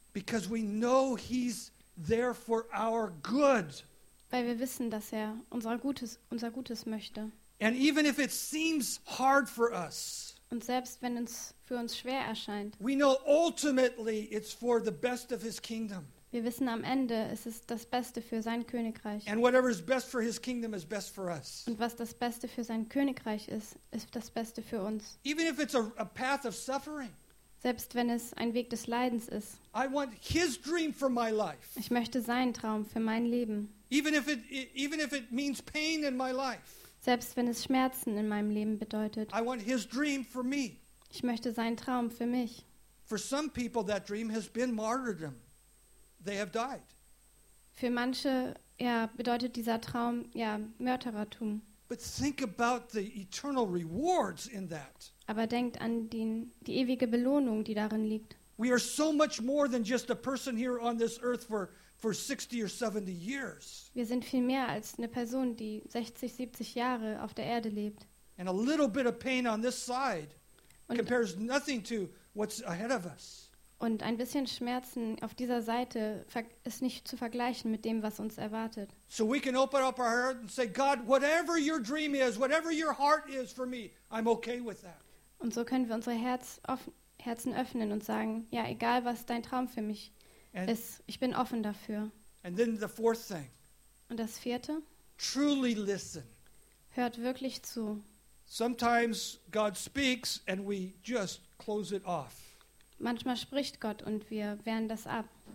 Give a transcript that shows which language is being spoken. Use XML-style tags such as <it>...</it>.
<en>Because we know he's there for our good.</en> <de>Weil wir wissen, dass er unser Gutes möchte.</de> <en>And even if it seems hard for us.</en> <de>Und selbst wenn es für uns schwer erscheint.</de> <en>We know ultimately it's for the best of his kingdom.</en> <de>Wir wissen am Ende, es ist das Beste für sein Königreich.</de> <en>And whatever is best for his kingdom is best for us.</en> <de>Und was das Beste für sein Königreich ist, ist das Beste für uns.</de> <en>Even if it's a path of suffering.</en> <de>Selbst wenn es ein Weg des Leidens ist.</de> <en>I want his dream for my life.</en> <de>Ich möchte seinen Traum für mein Leben.</de> <en>Even if it means pain in my life.</en> <de>Selbst wenn es Schmerzen in meinem Leben bedeutet.</de> <en>I want his dream for me.</en> <de>Ich möchte seinen Traum für mich.</de> <en>For some people that dream has been martyrdom. They have died.</en> <de>Für manche ja, bedeutet dieser Traum ja Mörderertum.</de> <en>But think about the eternal rewards in that.</en> <de>Aber denkt an die ewige Belohnung, die darin liegt.</de> <en>We are so much more than just a person here on this earth for 60 or 70 years.</en> <de>Wir sind viel mehr als eine Person, die 60, 70 Jahre auf der Erde lebt.</de> <en>And a little bit of pain on this side compares nothing to what's ahead of us.</en> <de>Und ein bisschen Schmerzen auf dieser Seite ist nicht zu vergleichen mit dem, was uns erwartet.</de> <en>So we can open up our heart and say, God, whatever your dream is, whatever your heart is for me, I'm okay with that.</en> <de>Und so können wir unsere Herzen öffnen und sagen, ja, egal was dein Traum für mich ist, ich bin offen dafür.</de> <en>And then the fourth thing.</en> <de>Und das vierte?</de> <en>Truly listen.</en> <de>Hört wirklich zu.</de> <en>Sometimes God speaks and we just close it off.</en> <de>Manchmal spricht Gott und wir wehren das ab.</de>